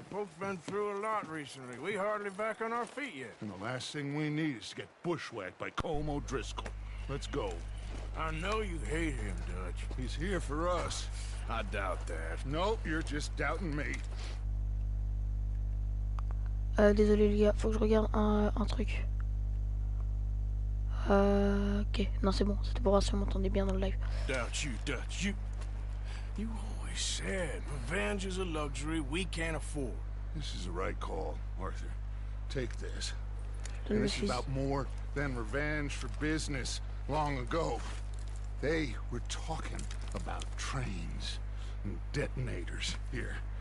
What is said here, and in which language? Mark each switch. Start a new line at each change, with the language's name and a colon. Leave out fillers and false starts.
English: Folks been through a lot recently. We hardly back on our feet yet. And the last thing we need is to get bushwhacked by Como Driscoll. Let's go. I know you hate him, Dutch. He's here for us. I doubt that. Nope, you're just doubting me.
French: Désolé les gars, faut que je regarde un truc. Ok, non c'est bon, c'était pour voir si on m'entendait bien dans le live.
English: Dutch, you always said revenge is a luxury we can't afford. This is the right call, Arthur. Take this.
French: Donne
English: And
French: le
English: this is
French: fusil.
English: about more than revenge for business long ago. They were talking about trains and detonators here.